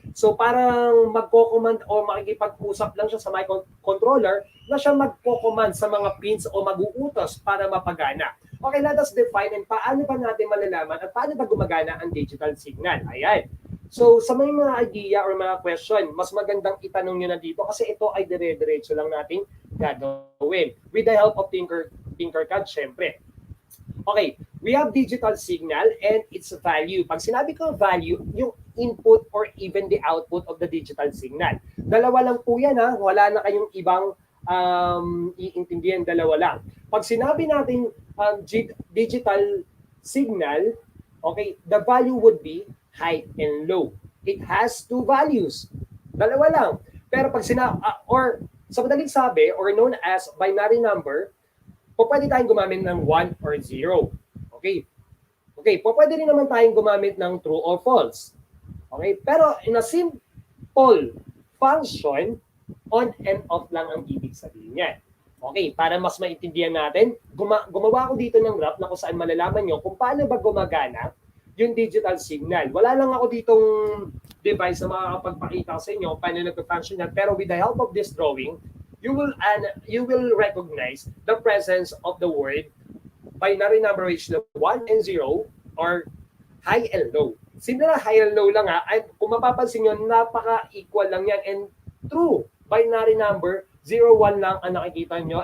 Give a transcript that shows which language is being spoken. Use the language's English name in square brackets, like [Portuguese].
[Filipino] So, parang magko-command o makikipag-usap lang siya sa microcontroller na siya magko-command sa mga pins o mag-uutos para mapagana. Okay, [English] let us define and [Filipino] paano ba natin malalaman at paano ba gumagana ang digital signal. Ayan. So, sa may mga idea or mga question, mas magandang itanong nyo na dito kasi ito ay dire-diretso lang nating gagawin. [English] With the help of Tinkercad, syempre. Okay, we have digital signal and its value. [Filipino] Pag sinabi ko [English] value, yung input or even the output of the digital signal. [Filipino] Dalawa lang po yan ha, wala na kayong ibang iintindihan, dalawa lang. Pag sinabi natin [English] digital signal, okay, the value would be high and low. It has two values. [Filipino] Dalawa lang. Pero pag or sa madaling sabi, [English] or known as binary number, [Filipino] pwede tayong gumamit ng 1 or 0. Okay? Okay, pwede rin naman tayong gumamit ng [English] true or false. [Filipino] Okay? [English] Pero in a simple function, on and off [Filipino] lang ang ibig sabihin niya. Okay, para mas maintindihan natin, gumawa ko dito ng graph na kung saan malalaman nyo kung paano ba gumagana yung digital signal. Wala lang ako ditong device na makakapagpakita sa inyo paano nag-function yan. [English] Pero with the help of this drawing, you will recognize the presence of the word binary number which the 1 and 0 or high and low. [Filipino] Simple na high and low lang ha. Ay, kung mapapansin nyo, napaka-equal lang yan. [English] And true, binary number, [Filipino] 0, 1 lang ang nakikita nyo.